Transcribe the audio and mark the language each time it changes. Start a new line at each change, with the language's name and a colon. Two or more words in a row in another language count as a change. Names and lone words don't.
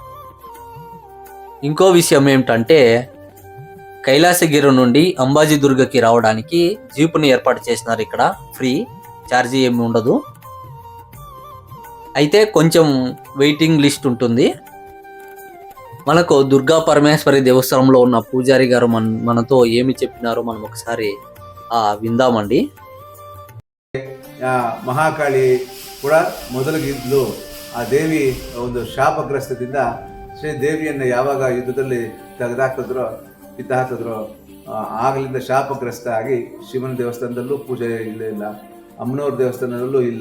Telugu: ఇంకో విషయం ఏమిటంటే, కైలాసగిరి నుండి అంబాజీ దుర్గకి రావడానికి జీపుని ఏర్పాటు చేసినారు. ఇక్కడ ఫ్రీ, ఛార్జీ ఏమి ఉండదు. అయితే కొంచెం
English: waiting list
Telugu: ఉంటుంది. మనకు దుర్గా పరమేశ్వరి దేవస్థానంలో ఉన్న పూజారి గారు మనతో ఏమి చెప్పినారో మనం ఒకసారి విందామండి.
Kannada: ಮಹಾಕಾಳಿ ಕೂಡ ಮೊದಲಿಗಿದ್ಲು. ಆ ದೇವಿ ಒಂದು ಶಾಪಗ್ರಸ್ತದಿಂದ ಶ್ರೀದೇವಿಯನ್ನು ಯಾವಾಗ ಯುದ್ಧದಲ್ಲಿ ಕಿತ್ತಾಕಿದ್ರೋ ಆಗಲಿಂದ ಶಾಪಗ್ರಸ್ತ ಆಗಿ ಶಿವನ ದೇವಸ್ಥಾನದಲ್ಲೂ ಪೂಜೆ ಇಲ್ಲ, ಅಮ್ಮನವ್ರ ದೇವಸ್ಥಾನದಲ್ಲೂ ಇಲ್ಲ.